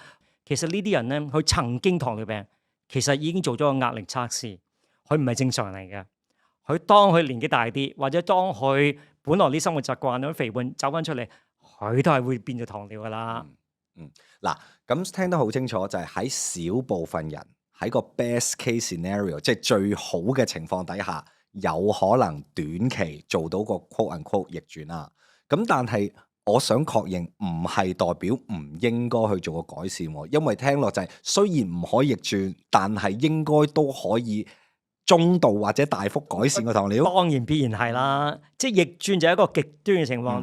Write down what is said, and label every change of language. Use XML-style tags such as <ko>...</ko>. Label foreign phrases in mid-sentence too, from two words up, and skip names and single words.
<yue>其實呢啲人咧，佢曾經糖尿病，其實已經做咗個壓力測試，佢唔係正常嚟嘅。佢當佢年紀大啲，或者當佢本來啲生活習慣啲肥胖走翻出嚟，佢都係會變咗糖尿噶啦。嗱，咁聽得好清楚，就係喺少部分人喺個</yue> <en>best case scenario，</en> <yue>即係最好嘅情況底下，有可能短期做到個</yue> <en>quote unquote</en> <yue>逆轉啦。咁但係我想確認，唔係代表唔應該去做個改善，因為聽落就係雖然唔可以逆轉，但係應該都可以中度或者大幅改善個糖尿。當然必然係啦，即係逆轉就係一個極端嘅情況。</yue>